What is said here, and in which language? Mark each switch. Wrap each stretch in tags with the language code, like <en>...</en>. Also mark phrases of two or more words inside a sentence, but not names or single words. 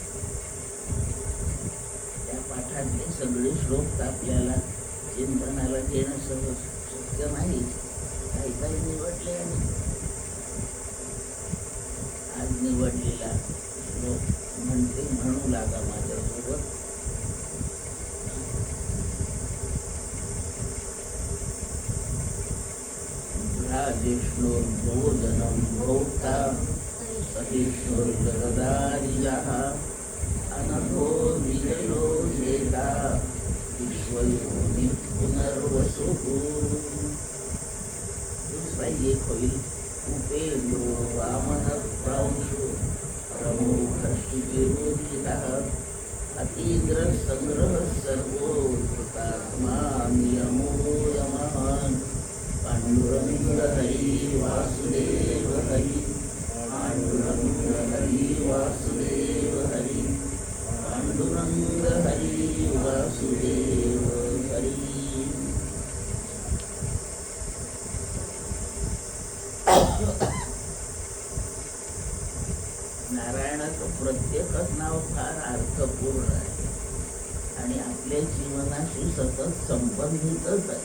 <mr>त्या पाठातले सगळे श्लोक आपल्याला चिंतनाला घेणं सहज शक्य नाही. काही काही निवडले आणि आज निवडलेला श्लोक म्हणू लागा माझ्यासोबत.</mr> <sa>भोजनम भोक्ता सहिष्णुर जगदादिजः अनघो विजयो जेता विश्वयोनि पुनर्वसुः.</sa> <mr>दुसरा एक होईल</mr> <sa>उपेंद्रो वामन प्रांशु प्रमुखश्चिरोदितः अतीन्द्र संग्रह सर्वो कृतात्मा नियमो यमः.</sa> <mr>पांडुरंग हरी वासुदेव हरी. पांडुरंग हरी वासुदेव हरी. पांडुरंग हरी वासुदेव हरी. नारायणाचं प्रत्येकच नाव फार अर्थपूर्ण आहे आणि आपल्या जीवनाशी सतत संबंधितच आहे.</mr>